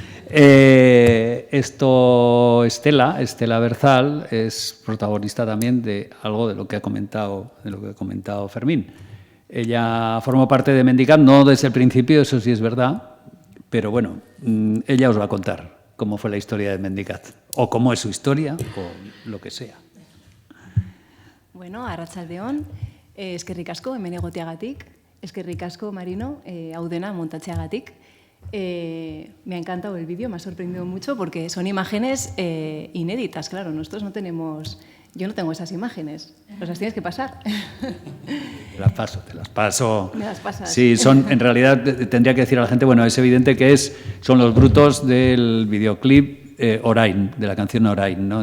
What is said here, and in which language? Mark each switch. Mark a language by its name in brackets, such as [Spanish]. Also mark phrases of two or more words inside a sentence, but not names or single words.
[Spanish] Estela Berzal es protagonista también de algo de lo que ha comentado Fermín. Ella formó parte de Mendicat, no desde el principio, eso sí es verdad, pero bueno, ella os va a contar cómo fue la historia de Mendicat, o cómo es su historia, o lo que sea. [Basque] Bueno, arratsaldeon, eskerrik asko hemen egoteagatik, eskerrik asko Marino, hau dena montatzeagatik. [Spanish] Me ha encantado el vídeo, me ha sorprendido mucho porque son imágenes inéditas, claro, nosotros no tenemos, yo no tengo esas imágenes, pues las tienes que pasar. Te las paso. Me las pasas. Sí, en realidad tendría que decir a la gente, bueno, es evidente que son los brutos del videoclip Orain, de la canción Orain, ¿no?